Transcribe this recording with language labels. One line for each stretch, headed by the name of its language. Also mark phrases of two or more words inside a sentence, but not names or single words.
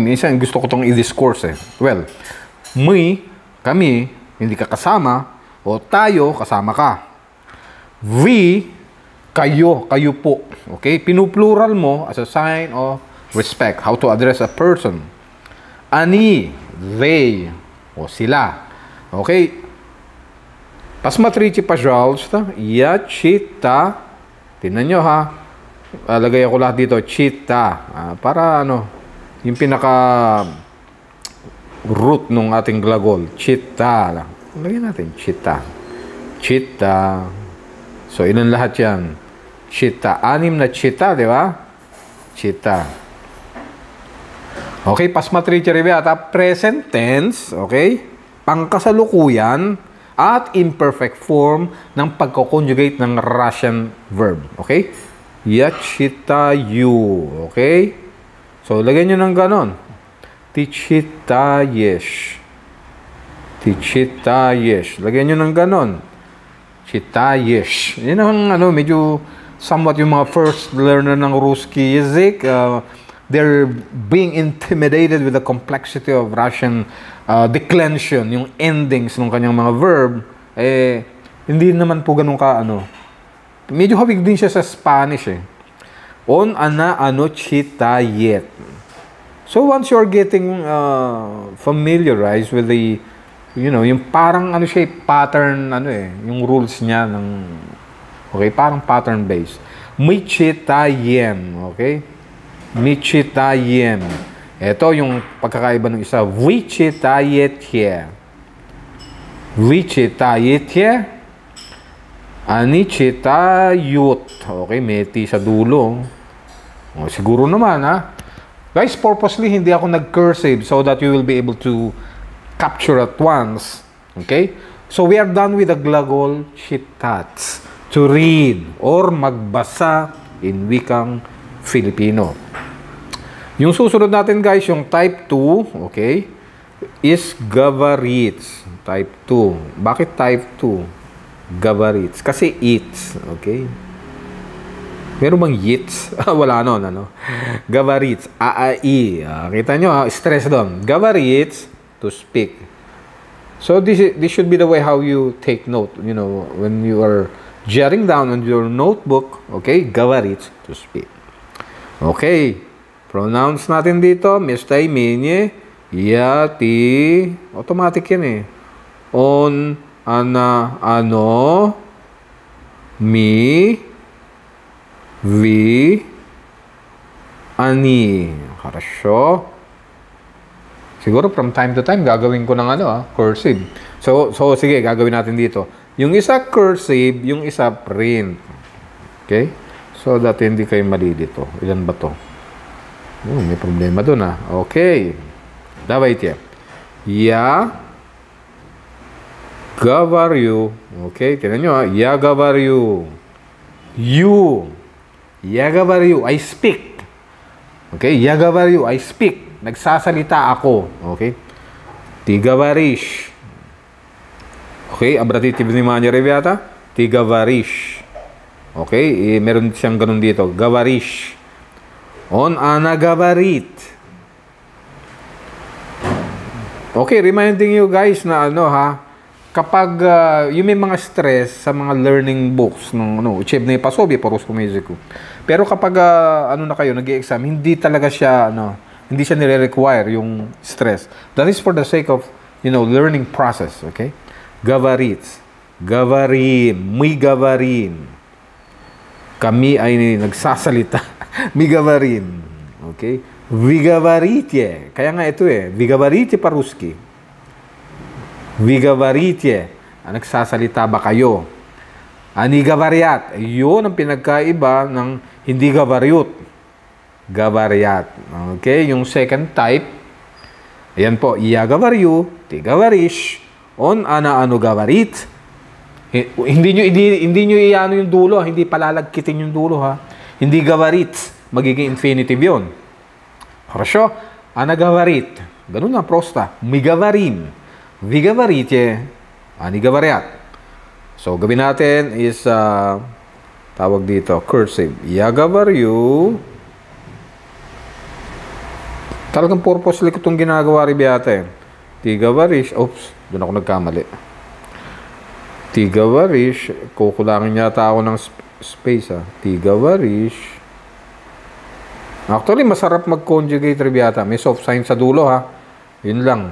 Filipino: Minsan gusto ko itong i-discourse eh. Well, kami, hindi ka kasama, o tayo, kasama ka. We, kayo po. Okay? Pinuplural mo
English: as a sign of respect. How to address a person. Ani, they,
Filipino: o sila. Okay?
Russian: Pasmatrici пожалуйста. Я чита.
Filipino: Tingnan nyo ha. Lagay ako lahat dito. Chita. Para ano, yung pinaka root nung ating glagol. Chita. Lagyan natin. Chita. Chita. So, ilan lahat yan? Chita. 6 na chita, di ba? Chita.
English: Okay,
Russian: посмотрите ребята,
English: present tense, okay?
Filipino: Pangkasalukuyan at
English: imperfect form
Filipino: ng pagko-conjugate ng
English: Russian verb,
Filipino: okay?
Russian: Я читаю, okay?
Filipino: So, lagyan nyo ng ganon.
Russian: Ты читаешь. Ты читаешь.
Filipino: Lagyan nyo ng ganon. Читаешь. Yan ang ano, medyo somewhat yung mga
English: first learner
Filipino: ng
Russian: русский язык,
English: they're being intimidated with the complexity of Russian declension,
Filipino: yung endings ng kanyang mga verb, hindi naman po ganun ka, medyo hawig din siya sa Spanish eh. On,
Russian: она, оно, читает.
English: So, once you're getting familiarized with the,
Filipino: yung parang, siya, pattern, yung rules niya, okay, parang
English: pattern based.
Russian: Мы читаем, okay? Michitayem.
Filipino: Ito yung pagkakaiba ng isa. Vichitayetje. Vichitayetje. Anichitayut. Okay, may T sa dulo. O, siguro naman, ha? Guys, purposely, hindi ako nag-cursive
English: so that you will be able to capture at once.
Filipino: Okay?
English: So, we are done with the
Russian: глагол читать.
English: To read or magbasa in
Filipino: wikang Filipino. Yung susunod natin, guys, yung type 2, okay, is gabarits. Type 2. Bakit type 2? Gabarits. Kasi eats, okay? Meron bang eats? Wala nun, Gabarits. A-I. Kita nyo, stress doon. Gabarits,
English: to speak. So, this should be the way how you take note, when you are jotting down on your notebook, okay, gabarits, to speak.
Filipino: Okay, pronouns natin dito,
Russian: местоимение, Yati.
Filipino: Automatic yan eh.
Russian: Он, она, оно, мы, вы, они. Хорошо.
Filipino: Siguro from time to time, gagawin ko ng cursive. So, sige, gagawin natin dito. Yung isa cursive, yung isa print. Okay? So, dati hindi kayo mali dito. Ilan ba to? May problema dun Okay.
Russian: Давайте. Я говорю.
Filipino: Okay, tingnan nyo
Russian: Я говорю.
Filipino: You.
Russian: Я говорю.
English: I speak.
Russian: Okay, я говорю.
English: I speak.
Filipino: Nagsasalita ako.
Russian: Okay? Ты говоришь. Okay, обратите внимание, ребята. Ты говоришь.
Filipino: Okay, meron siyang ganun dito.
Russian: Говоришь. Он, она говорит.
Filipino: Okay,
English: reminding you guys
Filipino: na kapag yung may mga stress sa mga
English: learning books
Filipino: ng
Russian: учебные пособия по русскому языку.
Filipino: Pero kapag na kayo nag-i-exam, hindi talaga siya hindi siya nire-require yung stress.
English: That is for the sake of learning process, okay?
Russian: Говорит. Говорим. Мы говорим.
Filipino: Kami ay nagsasalita.
Russian: Мы говорим. Okay? Вы говорите.
Filipino: Kaya nga ito
Russian: Вы говорите по-русски. Вы говорите.
Filipino: Nagsasalita ba kayo?
Russian: Они говорят.
Filipino: Yun ang pinagkaiba ng hindi говорят.
Russian: Говорят.
Filipino: Okay? Yung second type. Ayan po.
Russian: Я говорю. Ты говоришь. Он, она, оно говорит.
Filipino: Hindi nyo iano yung dulo, hindi palalagkitin yung dulo Hindi говорит, magiging infinitive yun.
Russian: Хорошо? Она говорит.
Filipino: Ganun lang, prosta.
Russian: Мы говорим. Вы говорите. Они говорят.
Filipino: So, gawin natin is, tawag dito, cursive.
Russian: Я говорю.
Filipino: Talagang purposely ko itong ginagawa,
Russian: ребята Ты говоришь.
Filipino: Oops, doon ako nagkamali.
Russian: Ты говоришь,
Filipino: kukulangin yata ako ng space
Russian: Ты говоришь.
Filipino: Actually, masarap mag-conjugate ribiyata. May soft sign sa dulo Yun lang.